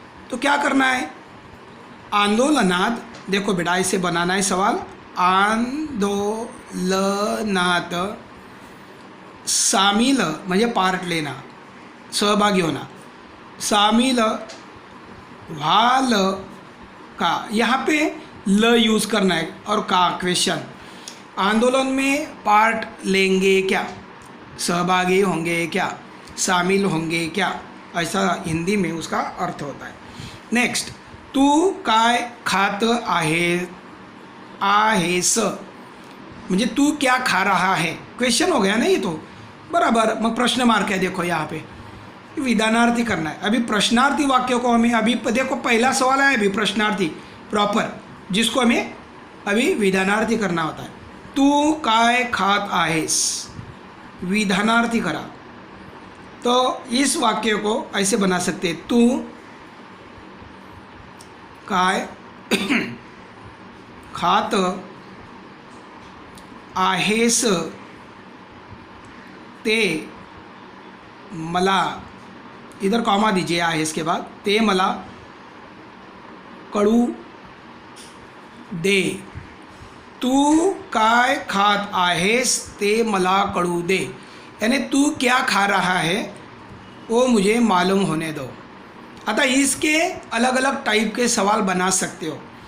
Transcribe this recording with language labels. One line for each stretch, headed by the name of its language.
Hindi: तो क्या करना है, आंदोलनात, देखो बेटा इसे बनाना है सवाल, आंदोलनात शामिल म्हणजे पार्ट लेना, सहभागी होना,
Marathi: शामिल व्हाल का,
Hindi: यहाँ पे ल यूज़ करना है और का क्वेश्चन. आंदोलन में पार्ट लेंगे क्या, सहभागी होंगे क्या, शामिल होंगे क्या, ऐसा हिंदी में उसका अर्थ होता है. नेक्स्ट,
Marathi: तू काय खात आहेस, म्हणजे
Hindi: तू क्या खा रहा है, क्वेश्चन हो गया ना ये तो बराबर. मग प्रश्न मार्क है, देखो यहाँ पे विधानार्थी करना है. अभी प्रश्नार्थी वाक्य को हमें अभी देखो पहला सवाल है अभी प्रश्नार्थी प्रॉपर, जिसको हमें अभी विधानार्थी करना होता है.
Marathi: तू काय खात आहेस, विधानार्थी करा.
Hindi: तो इस वाक्य को ऐसे बना सकते हैं,
Marathi: तू काय खात आहेस ते मला,
Hindi: इधर कॉमा दीजिए आहेस के बाद,
Marathi: ते मला कळू दे. तू काय खात आहेस ते मला कळू दे,
Hindi: यानी तू क्या खा रहा है वो मुझे मालूम होने दो. आता इसके अलग अलग टाइप के सवाल बना सकते हो.